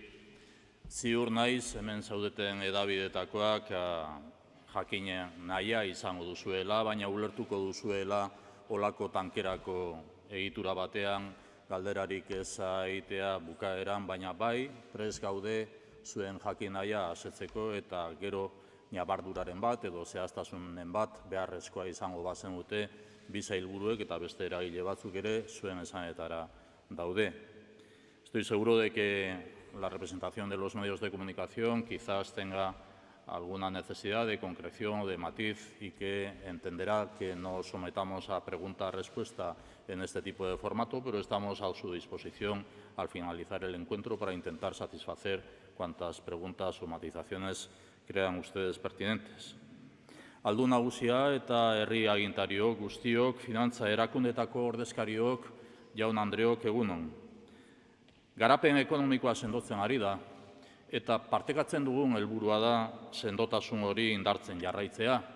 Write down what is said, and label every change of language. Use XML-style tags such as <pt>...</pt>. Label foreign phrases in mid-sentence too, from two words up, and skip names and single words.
<eu>Ziur naiz, hemen zaudeten edabidetakoak jakine nahia izango duzuela, baina ulertuko duzuela olako tankerako egitura batean galderarik ez egitea bukaeran, baina bai, prest gaude zuen jakin nahia asetzeko eta gero nabarduraren bat edo zehaztasunen bat beharrezkoa izango bazenute bi sailburuek eta beste eragile batzuk ere zuen esanetara daude.</eu> <es>Estoy seguro de que la representación de los medios de comunicación quizás tenga alguna necesidad de concreción o de matiz y que entenderá que no sometamos a pregunta-respuesta en este tipo de formato, pero estamos a su disposición al finalizar el encuentro para intentar satisfacer cuantas preguntas o matizaciones crean ustedes pertinentes.</es> <eu>Aldun nagusia eta herri agintariok, guztiok, finantza erakundetako ordezkariok, jaun Andreok egunon. Garapen ekonomikoa sendotzen ari da, eta partekatzen dugun helburua da sendotasun hori indartzen jarraitzea.</eu>